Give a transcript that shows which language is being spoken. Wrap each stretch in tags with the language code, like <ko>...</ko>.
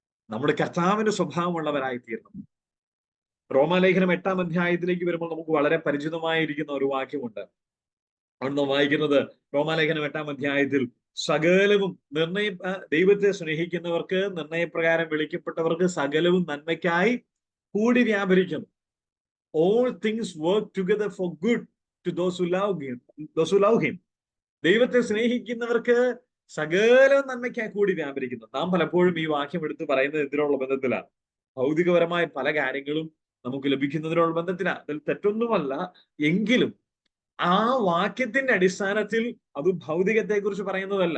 <ml>നമ്മുടെ കർത്താവിന്റെ സ്വഭാവമുള്ളവരായി തീരണം. റോമാലേഖനം 8-ാം അധ്യായത്തിലേക്ക് വരുമ്പോൾ നമുക്ക് വളരെ പരിചിതമായിരിക്കുന്ന ഒരു വാക്യമുണ്ട്. അവിടെ വായിക്കുന്നത്, റോമാലേഖനം 8-ാം അധ്യായത്തിൽ, സകലവും ദൈവത്തെ സ്നേഹിക്കുന്നവർക്ക്, നിർണയപ്രകാരം വിളിക്കപ്പെട്ടവർക്ക് സകലവും നന്മയ്ക്കായി കൂടി വ്യാപരിക്കുന്നു.</ml> <en>All things work together for good to those who love him.</en> <ml>ദൈവത്തെ സ്നേഹിക്കുന്നവർക്ക് സകലവും നന്മയ്ക്കായി കൂടി വ്യാപരിക്കുന്നു. നാം പലപ്പോഴും ഈ വാക്യം എടുത്ത് പറയുന്നത് എന്തിനുള്ള ബന്ധത്തിലാണ്? ഭൗതികപരമായ പല കാര്യങ്ങളും നമുക്ക് ലഭിക്കുന്നതിനുള്ള ബന്ധത്തിനാ. അതിൽ തെറ്റൊന്നുമല്ല. എങ്കിലും ആ വാക്യത്തിന്റെ അടിസ്ഥാനത്തിൽ അത് ഭൗതികത്തെ കുറിച്ച് പറയുന്നതല്ല.</ml>